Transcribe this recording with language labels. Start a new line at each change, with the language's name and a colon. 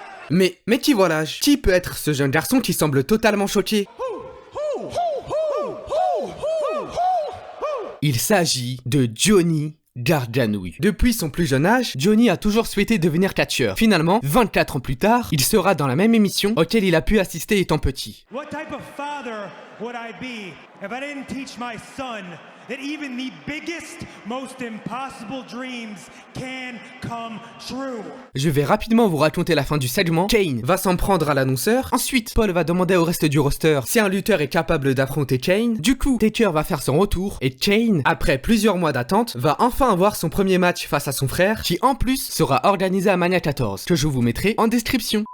French: Mais qui voilà-je? Qui peut être ce jeune garçon qui semble totalement choqué? Il s'agit de Johnny Gargano. Depuis son plus jeune âge, Johnny a toujours souhaité devenir catcheur. Finalement, 24 ans plus tard, il sera dans la même émission auquel il a pu assister étant petit.
English: What type of father would I be if I didn't teach my son that even the biggest, most impossible dreams can come true?
French: Je vais rapidement vous raconter la fin du segment. Kane va s'en prendre à l'annonceur. Ensuite, Paul va demander au reste du roster si un lutteur est capable d'affronter Kane. Du coup, Taker va faire son retour et Kane, après plusieurs mois d'attente, va enfin avoir son premier match face à son frère, qui en plus sera organisé à Mania 14, que je vous mettrai en description.